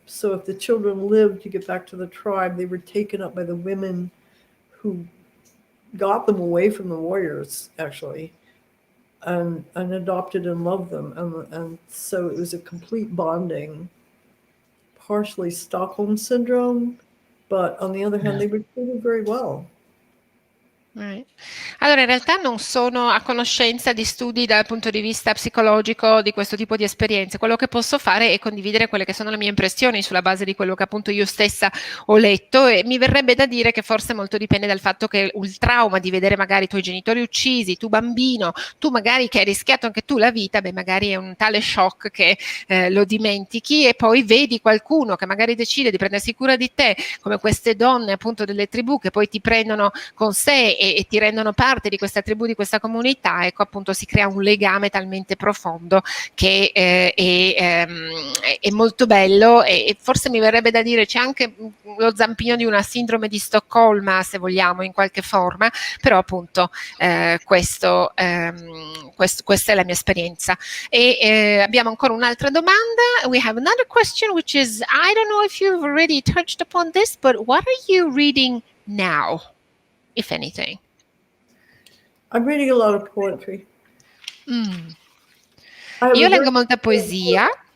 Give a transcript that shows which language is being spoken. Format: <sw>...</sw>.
<en>So if the children lived to get back to the tribe, they were taken up by the women who got them away from the warriors, actually, and adopted and loved them. And so it was a complete bonding, partially Stockholm syndrome, but on the other hand, they were treated very well. Right.</en> <it>Allora, in realtà non sono a conoscenza di studi dal punto di vista psicologico di questo tipo di esperienze. Quello che posso fare è condividere quelle che sono le mie impressioni sulla base di quello che appunto io stessa ho letto, e mi verrebbe da dire che forse molto dipende dal fatto che il trauma di vedere magari i tuoi genitori uccisi, tu bambino, tu magari che hai rischiato anche tu la vita, beh magari è un tale shock che lo dimentichi, e poi vedi qualcuno che magari decide di prendersi cura di te, come queste donne appunto delle tribù che poi ti prendono con sé e ti rendono parte di questa tribù, di questa comunità. Ecco, appunto si crea un legame talmente profondo che è molto bello, e forse mi verrebbe da dire c'è anche lo zampino di una sindrome di Stoccolma, se vogliamo, in qualche forma, però appunto questa è la mia esperienza. E abbiamo ancora un'altra domanda.</it> <en>We have another question, which is, I don't know if you've already touched upon this, but what are you reading now, if anything? I'm reading a lot of poetry.</en> <it>Io leggo molta poesia.</it>